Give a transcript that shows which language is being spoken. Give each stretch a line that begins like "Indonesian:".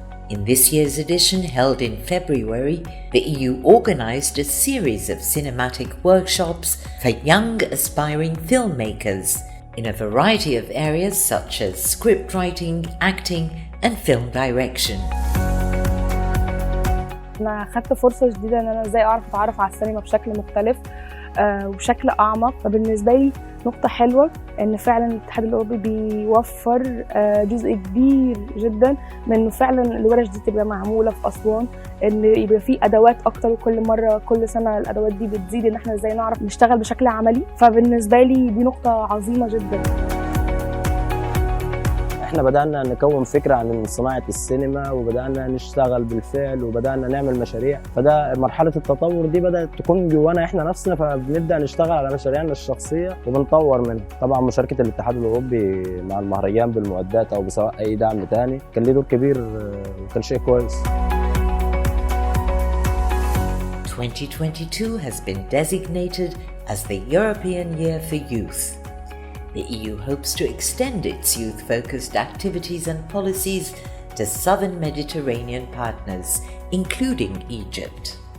English: In this year's edition, held in February, the EU organized a series of cinematic workshops for young aspiring filmmakers in a variety of areas such as script writing, acting, and film direction.
Arabic: أنا خدت فرصة جديدة إن أنا إزاي أعرف أتعرف على السينما بشكل مختلف وبشكل أعمق، فبالنسبة لي نقطة حلوة إن فعلا الاتحاد الأوروبي بيوفر جزء كبير جدا من إنه فعلا الورش دي تبقى معمولة في أسوان، إن يبقى في أدوات أكتر، وكل مرة كل سنة الأدوات دي بتزيد إن إحنا إزاي نعرف نشتغل بشكل عملي، فبالنسبة لي دي نقطة عظيمة جدا. احنا بدأنا نكون فكرة عن صناعة السينما وبدأنا نشتغل بالفعل وبدأنا نعمل مشاريع، فده مرحلة التطور دي بدأت تكون جوانا احنا نفسنا، فبنبدأ نشتغل على مشاريعنا الشخصية وبنطور منها. طبعا مشاركة الاتحاد الأوروبي مع المهرجان بالمعدات أو بسواء أي دعم تاني كان له دور كبير وكان شيء كويس.
English: 2022 has been designated as the European Year for Youth. The EU hopes to extend its youth-focused activities and policies to southern Mediterranean partners, including Egypt.